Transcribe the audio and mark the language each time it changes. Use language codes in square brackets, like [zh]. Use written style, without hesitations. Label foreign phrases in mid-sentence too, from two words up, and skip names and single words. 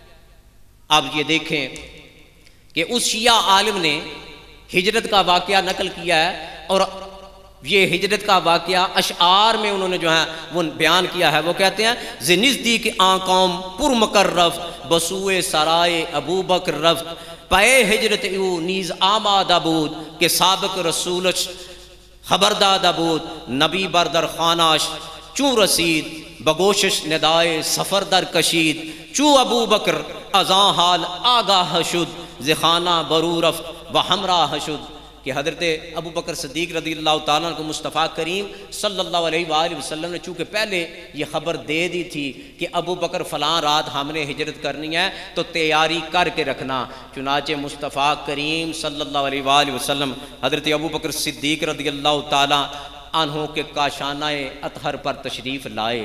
[ur] اب یہ دیکھیں کہ اس شیعہ عالم نے ہجرت کا واقعہ نقل کیا ہے، اور یہ ہجرت کا واقعہ اشعار میں انہوں نے جو ہے وہ بیان کیا ہے۔ وہ کہتے ہیں [fa] ز نزدیک آن قوم پر مکر رفت بسوئے سرائے ابو بکر رفت، پے ہجرت او نیز آمادہ بود کہ سابق رسولش خبردادہ بود، نبی بردر خاناش چوں رسید بگوشش ندائے سفر در کشید، چوں ابو بکر ازاں حال آگاہ شد زخانہ برو رفت و ہمراہ شد، [ur] کہ حضرت ابو بکر صدیق [ar] رضی اللہ تعالیٰ [ur] کو مصطفیٰ کریم [ar] صلی اللہ علیہ وآلہ وسلم [ur] نے چونکہ پہلے یہ خبر دے دی تھی کہ ابو بکر فلاں رات ہم نے ہجرت کرنی ہے تو تیاری کر کے رکھنا، چنانچہ مصطفیٰ کریم [ar] صلی اللہ علیہ وآلہ وسلم [ur] حضرت ابو بکر صدیق [ar] رضی اللہ تعالیٰ عنہ [ur] کے کاشانہ اطہر پر تشریف لائے۔